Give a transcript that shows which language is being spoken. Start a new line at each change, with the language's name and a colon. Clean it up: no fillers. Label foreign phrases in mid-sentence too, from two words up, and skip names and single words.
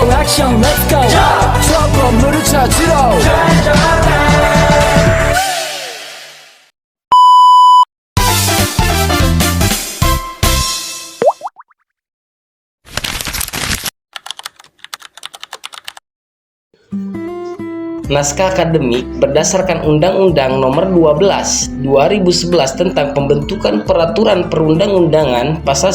Korean: 액션
English: let's go
Korean: 저 건물을 찾으러
Indonesian: Naskah akademik berdasarkan Undang-Undang Nomor 12 2011 tentang pembentukan peraturan perundang-undangan pasal